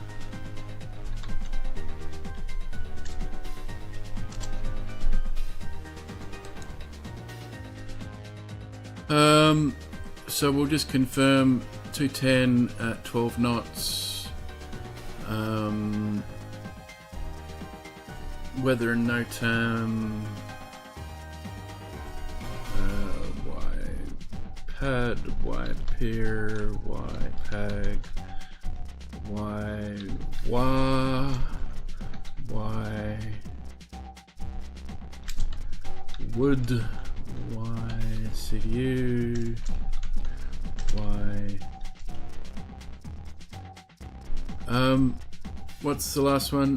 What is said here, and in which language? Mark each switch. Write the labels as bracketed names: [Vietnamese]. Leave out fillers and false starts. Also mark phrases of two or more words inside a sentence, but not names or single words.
[English] So we'll just confirm 210 at 12 knots. Weather and NOTAM. pad, Y pier, Y peg, Y wah, Y wood, Y CDU, Y. What's the last one?